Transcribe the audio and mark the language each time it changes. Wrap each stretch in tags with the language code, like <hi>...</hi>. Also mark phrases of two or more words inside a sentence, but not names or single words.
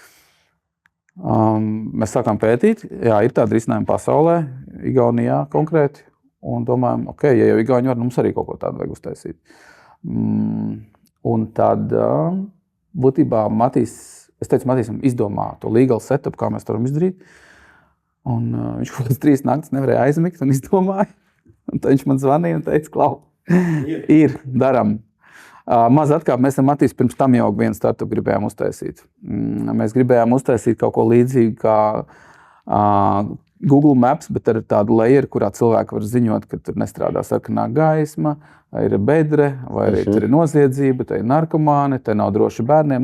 <lv>Mēs sākām pētīt, ir tāda risinājuma pasaulē, Igaunijā konkrēti. Un domājam, ok, ja jau Igauni var, mums arī kaut ko tādu vajag uztaisīt. Un tad būtībā es teicu Matīsam, izdomā to</lv> <en>legal setup,</en> <lv>kā mēs to varam izdarīt. Un viņš kaut kāds 3 naktas nevarēja aizmigt un izdomāja. Un tad viņš man zvanīja un teica, Klau, ir, daram. Maz atkāp, mēs ar Matīs pirms tam jau vienu startup gribējām uztaisīt. Mēs gribējām uztaisīt kaut ko līdzīgu kā Google Maps, bet ar tādu layeru, kurā cilvēki var ziņot, ka tur nestrādā sarkanā gaisma, vai ir bedre, vai arī tur ir noziedzība, te ir narkomāni, te nav droši bērniem.</lv>